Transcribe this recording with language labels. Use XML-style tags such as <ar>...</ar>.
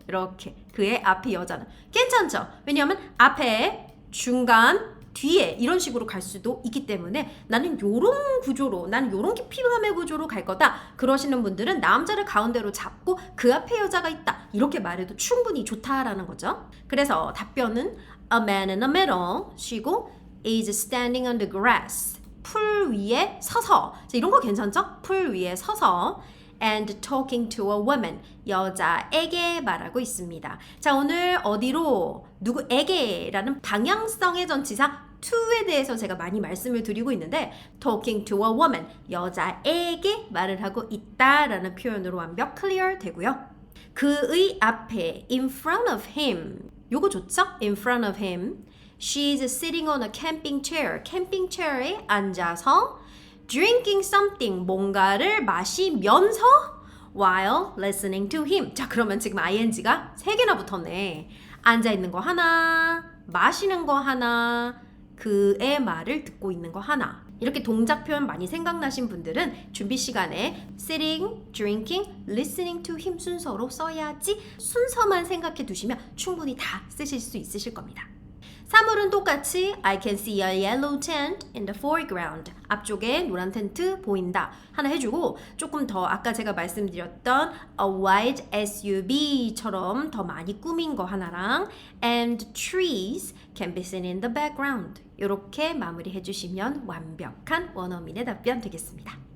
<ko>이렇게 그의 앞에 여자는 괜찮죠? 왜냐하면 앞에 중간 뒤에 이런 식으로 갈 수도 있기 때문에 나는 요런 구조로 나는 요런 깊이감의 구조로 갈 거다 그러시는 분들은 남자를 가운데로 잡고 그 앞에 여자가 있다 이렇게 말해도 충분히 좋다라는 거죠. 그래서 답변은</ko> <en>a man in the middle</en> <ko>쉬고</ko> <en>is standing on the grass</en> <ko>풀 위에 서서 자, 이런 거 괜찮죠? 풀 위에 서서</ko> <en>and talking to a woman.</en> <ko>여자에게 말하고 있습니다. 자, 오늘 어디로 누구에게라는 방향성의 전치사 to에 대해서 제가 많이 말씀을 드리고 있는데</ko> <en>talking to a woman.</en> <ko>여자에게 말을 하고 있다라는 표현으로 완벽 클리어 되고요. 그의 앞에</ko> <en>in front of him.</en> <ko>요거 좋죠?</ko> <en>in front of him. She's sitting on a camping chair.</en> <ko>캠핑 체어에 앉아서</ko> <en>drinking something,</en> <ko>뭔가를 마시면서</ko> <en>while listening to him.</en> <ko>자, 그러면 지금 ing가 3개나 붙었네. 앉아있는 거 하나, 마시는 거 하나, 그의 말을 듣고 있는 거 하나. 이렇게 동작 표현 많이 생각나신 분들은 준비 시간에</ko> <en>sitting, drinking, listening to him</en> <ko>순서로 써야지 순서만 생각해 두시면 충분히 다 쓰실 수 있으실 겁니다.</ko> <en>사물은 똑같이 I can see a yellow tent in the foreground.</en> <ko>앞쪽에 노란 텐트 보인다. 하나 해주고 조금 더 아까 제가 말씀드렸던 a white SUV처럼 더 많이 꾸민 거 하나랑</ko> <en>and trees can be seen in the background.</en> <ko>이렇게 마무리해 주시면 완벽한 원어민의 답변 되겠습니다.</ko>